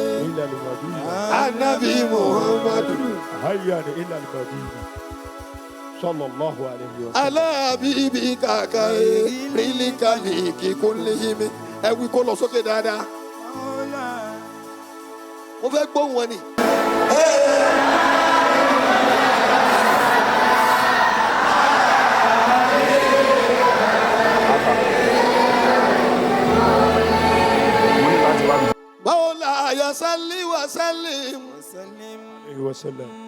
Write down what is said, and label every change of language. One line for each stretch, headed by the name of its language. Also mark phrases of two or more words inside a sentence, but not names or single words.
Arabic: النبي محمد صلى الله عليه وسلم. على حبيبك خير الخلق كلهم.
Yoruba: Ẹ wí kó lọ sókè dáadáa. Mo fẹ́ gbóhùn wọn ni.
Arabic: مولاي صل وسلم. وسلم.